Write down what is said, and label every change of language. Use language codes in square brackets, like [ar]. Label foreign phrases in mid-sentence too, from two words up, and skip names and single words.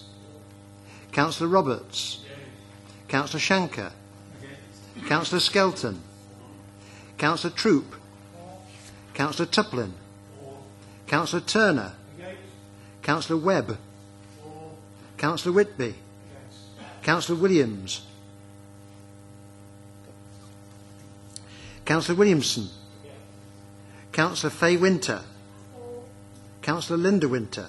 [en] Councillor Roberts. Councillor Shanker. Councillor Skelton. Councillor Troop. Councillor Tuplin. Councillor Turner. Councillor Webb. Councillor Whitby. Councillor Williams. Councillor Williamson. Councillor Fay Winter. Councillor Linda Winter.